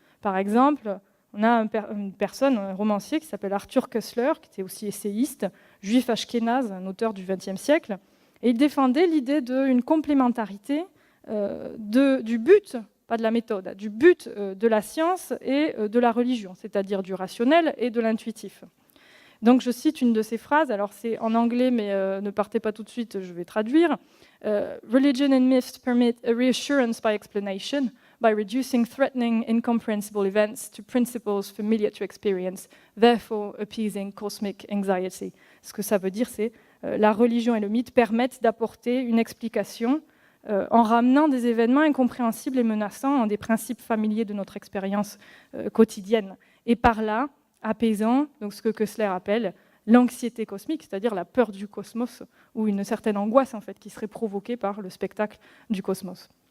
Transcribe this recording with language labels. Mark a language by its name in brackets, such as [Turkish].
[French] Par exemple, on a une personne, un romancier qui s'appelle Arthur Koestler, qui était aussi essayiste, juif ashkénaze, un auteur du XXe siècle, et il défendait l'idée d'une complémentarité du but, pas de la méthode, du but de la science et de la religion, c'est-à-dire du rationnel et de l'intuitif. Donc je cite une de ses phrases, alors c'est en anglais, mais ne partez pas tout de suite, je vais traduire. [English] Religion and myths permit a reassurance by explanation, by reducing threatening, incomprehensible events to principles familiar to experience, therefore appeasing cosmic anxiety. [French] Ce que ça veut dire, c'est la religion et le mythe permettent d'apporter une explication en ramenant des événements incompréhensibles et menaçants en des principes familiers de notre expérience quotidienne. Et par là, apaisant, donc ce que Koestler appelle l'anxiété cosmique, c'est-à-dire la peur du cosmos, ou une certaine angoisse en fait, qui serait provoquée par le spectacle du cosmos.